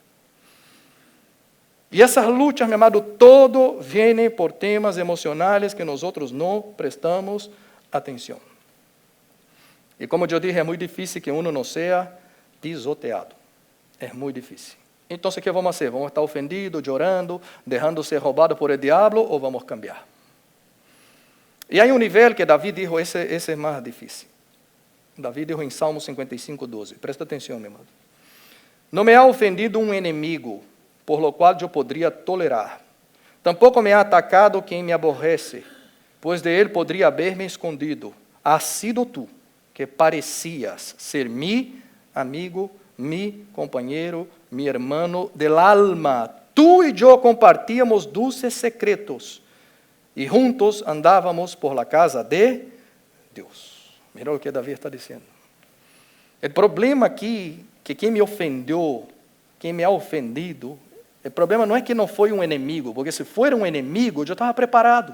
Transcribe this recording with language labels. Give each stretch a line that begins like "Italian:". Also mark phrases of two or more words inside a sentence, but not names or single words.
Spanish: Y esas luchas, mi amado, todo viene por temas emocionales que nosotros no prestamos atención. Y como yo dije, es muy difícil que uno no sea pisoteado. Es muy difícil. Entonces, ¿qué vamos a hacer? ¿Vamos a estar ofendidos, llorando, dejando ser robados por el diablo o vamos a cambiar?
Portuguese: E hay um nível que Davi dijo, esse é mais difícil. Davi dijo em Salmo 55:12. Presta atenção, meu amado. Não me
Spanish: ha ofendido
Portuguese: um inimigo,
Spanish: por lo
Portuguese: qual eu poderia tolerar. Tampouco me
Spanish: ha atacado
Portuguese: quem me aborrece, pois de ele poderia haber-me escondido.
Spanish: Has sido tu, que parecias ser mi amigo, mi companheiro, mi hermano del alma.
Portuguese: Tu e eu compartíamos
Spanish: dulces secretos.
Portuguese: E juntos andávamos
Spanish: por la
Portuguese: casa de Deus. Mira o que Davi está dizendo. O problema aqui, que quem me ofendeu, quem me
Spanish: ha ofendido,
Portuguese: o problema não é que não foi um inimigo, porque se for um inimigo, eu já estava preparado.